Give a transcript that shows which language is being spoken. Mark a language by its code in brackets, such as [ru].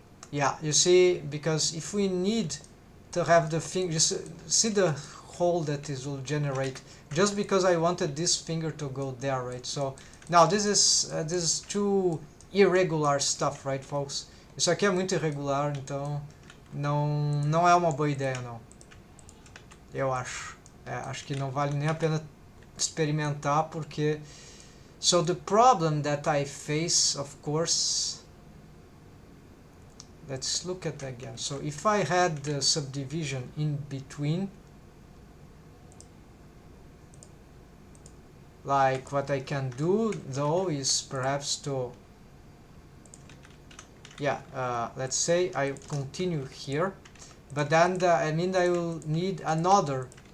[en] Yeah, you see, because if we need to have the finger, just see the hole that this will generate, just because I wanted this finger to go there, right? So now this is too irregular stuff, right, folks? [pt] Isso aqui é muito irregular, então não é uma boa ideia, não. Eu acho. Acho que não vale nem a pena experimentar, porque... [en] So the problem that I face, of course... Let's look at that again. So if I had the subdivision in between, like what I can do though is perhaps to, yeah, let's say I continue here, but then I will need another.